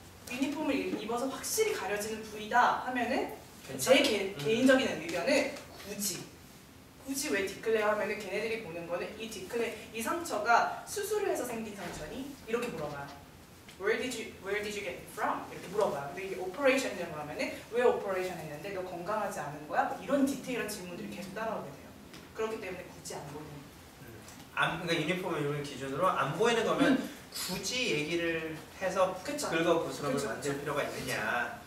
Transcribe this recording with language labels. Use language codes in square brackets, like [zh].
[ko] 유니폼을 입어서 확실히 가려지는 부위다 하면은 제 개인적인 의견은 굳이 왜 디클레어 하면은 걔네들이 보는 거는 이 상처가 수술을 해서 생긴 상처니? 이렇게 물어봐요. [en] Where did you get it from? [ko] 이렇게 물어봐요. 근데 이게 오퍼레이션이라고 하면은 왜 오퍼레이션 했는데 너 건강하지 않은 거야? 뭐 이런 디테일한 질문들이 계속 따라오게 돼요. 그렇기 때문에 굳이 안 보는. 그러니까 유니폼을 기준으로 안 보이는 거면 굳이 얘기를 해서 그쵸. 긁어 부스럼을 그쵸, 만들 그쵸. 필요가 있느냐.